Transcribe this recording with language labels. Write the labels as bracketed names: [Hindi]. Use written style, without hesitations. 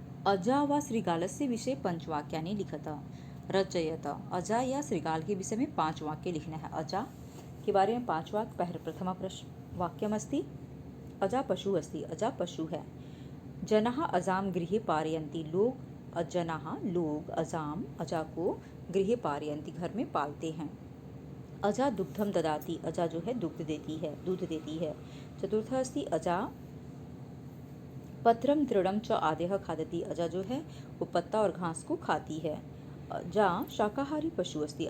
[Sanskrit] अजा व श्रृगालस्य विषये पंचवाक्यानि लिखत। रचयत। [Hindi] अजा या श्रृगाल के विषय में 5 वाक्य लिखना है। अजा के बारे में 5 वाक्य। [Sanskrit] प्रथम प्रश्न वाक्यमस्ति अजा पशु अस्ति। [Hindi] अजा पशु है। [Sanskrit] जनाः अजाम गृहे पारयन्ति। [Hindi] लोग अजाम अजा को [Sanskrit] गृहे पारयन्ति [Hindi] घर में पालते हैं। [Sanskrit] अजा दुग्धम ददाति। [Hindi] अजा जो है दूध देती है। [Sanskrit] चतुर्थ अस्ति अजा पत्रम तृणम च आदेह खादति। [Hindi] अजा जो है वो पत्ता और घास को खाती है। [Sanskrit] अजा शाकाहारी पशु अस्ति।